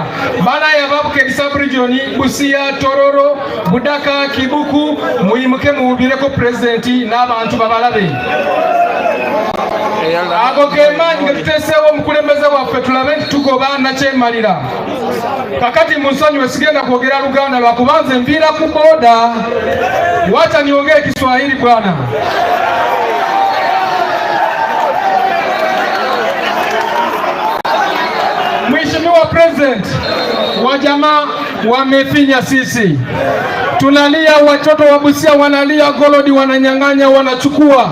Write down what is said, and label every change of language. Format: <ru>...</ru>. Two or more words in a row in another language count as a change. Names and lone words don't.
<lg>Banaye ababukedi sub-region Busia, Tororo, Budaka, Kibuku, muyimuke muwubireko pulezidenti n'abantu babalabe. Ago ge maanyi ge tuteeseewo omukulembeze waffe tulabe nti tugoba nakyemalira. Kakati munsonyiwe sigenda kwogera Luganda lwakubanze nviira ku boda.</lg> <sw>Wacha niongee Kiswahili bwana. Mheshimiwa President, wajamaa wamefinya sisi. Tunalia, watoto wa Busia wanalia, Golodi wananyang'anya, wanachukua.</sw>